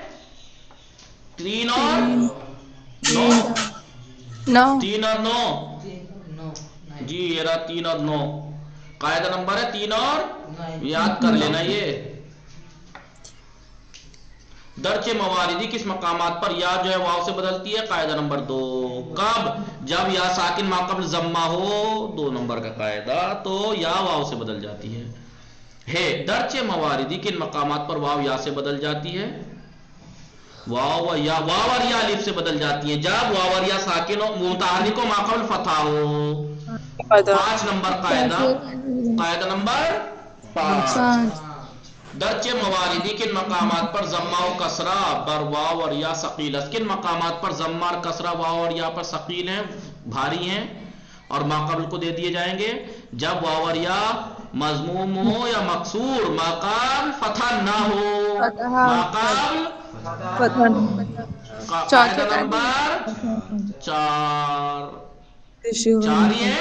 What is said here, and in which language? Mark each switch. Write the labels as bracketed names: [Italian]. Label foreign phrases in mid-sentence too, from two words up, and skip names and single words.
[Urdu] 3 اور 9، 3 اور 9 جی، یہ رہا 3 اور 9، قاعدہ نمبر ہے 3 اور، یاد کر لینا یہ۔ [Persian] درچ مواردی [Urdu] کس مقامات پر یا جو ہے واو سے بدلتی ہے؟ قاعدہ نمبر 2. کب؟ جب یا ساکن ما قبل ضمہ ہو، 2 نمبر کا قاعدہ، تو یا واو سے بدل جاتی ہے. [Persian] درچ مواردی [Urdu] کن مقامات پر واو یا سے بدل جاتی ہے؟ واو اور یا الف سے بدل جاتی ہے جب واو اور یا ساکن ہو، متحرک و ما قبل فتح ہو. 5 نمبر قاعدہ نمبر 5. [Persian] درچ مواردی کن مقامات پر ضمہ و کسرہ بر واو اور یا ثقیل است. [Urdu] کن مقامات پر ضمہ اور کسرہ واو اور یا پر ثقیل ہیں، بھاری ہیں، اور ما قبل کو دے دیے جائیں گے جب واو اور یا مضموم ہو یا مکسور، ما قبل فتح نہ ہو. ما قبل قاعدہ نمبر 4 ہی ہے،